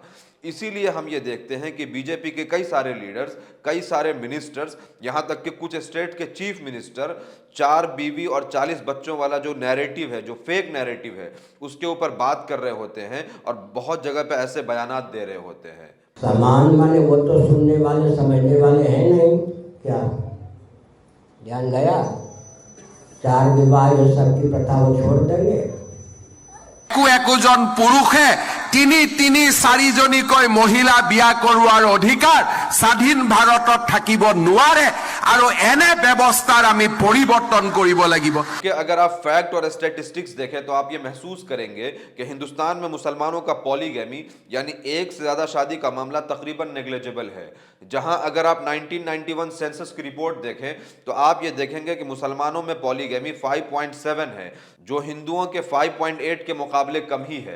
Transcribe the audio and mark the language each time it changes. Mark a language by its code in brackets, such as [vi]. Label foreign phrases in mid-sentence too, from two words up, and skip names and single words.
[hi] इसीलिए हम ये देखते हैं कि बीजेपी के कई सारे लीडर्स, कई सारे मिनिस्टर्स, यहाँ तक कि कुछ स्टेट के चीफ मिनिस्टर 4 बीवी और 40 बच्चों वाला जो नैरेटिव है, जो [en] fake narrative [hi] है, उसके ऊपर बात कर रहे होते हैं और बहुत जगह पे ऐसे बयानात दे रहे होते हैं। सामान वाले वो तो सुनने वाले समझने वाले हैं नहीं, क्या ध्यान गया? 4 विवाह ये सब की प्रथा वो छोड़ देंगे। [as] একজন পুৰুষে তিনি চাৰিজনীকৈ মহিলা বিয়া কৰোৱাৰ অধিকাৰ স্বাধীন ভাৰতত থাকিব নোৱাৰে আৰু এনে ব্যৱস্থাৰ আমি পৰিৱৰ্তন কৰিব লাগিব। [hi] कि अगर आप फैक्ट और स्टैटिस्टिक्स देखें तो आप ये महसूस करेंगे कि हिंदुस्तान में मुसलमानों का पॉलीगैमी यानी एक से ज्यादा शादी का मामला तकरीबन नेग्लिजिबल है। जहां अगर आप 1991 सेंसस की रिपोर्ट देखें तो आप ये देखेंगे कि मुसलमानों में पॉलीगैमी 5.7 है, जो हिंदुओं के 5.8 के मुकाबले कम ही है।